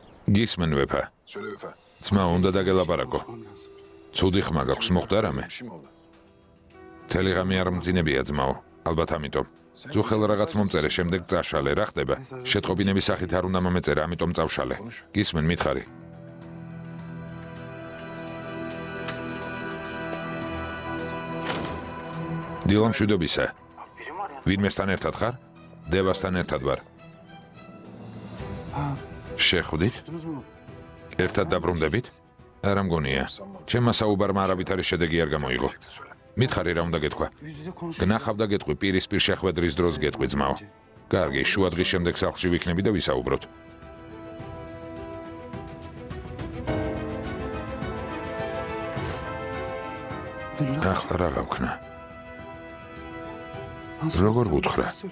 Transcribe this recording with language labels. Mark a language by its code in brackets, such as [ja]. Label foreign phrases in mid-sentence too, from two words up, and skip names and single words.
[ka] გისმენ ვეფა. [tr] Söyle Vefa. [ka] ძმა უნდა დაგელაპარაკო. [tr] Konuşmam lazım. [ka] ცუდი ხმა გაქვს მოხდა რამე? [tr] Bir şey mi oldu? [ka] მთელი ღამე არ მძინებია ძმაო. ალბათ ამიტომ. ძუხელ რაღაც მომწერე, შემდეგ წაშალე, რა ხდება? შეტყობინების სახით არ უნდა მომეწერა, ამიტომ წავშალე. გისმენ, მითხარი. დილა მშვიდობისა. ვინმესთან ერთად ხარ? დევასთან ერთად ვარ. შეხვდით? [tr] Konuştunuz mu? [ka] ერთად დაბრუნდებით? არა მგონია. ჩემმა საუბარმა არავითარი შედეგი არ გამოიღო. მითხარი რა უნდა გეთქვა? [tr] Yüz yüze konuşuruz. [ka] გნახავ და გეტყვი, პირისპირ შეხვედრის დროს გეტყვი ძმაო. კარგი, შუა დღის შემდეგ სახლში ვიქნები და ვისაუბროთ. ახლა რა გავქნა? როგორ ვუთხრა?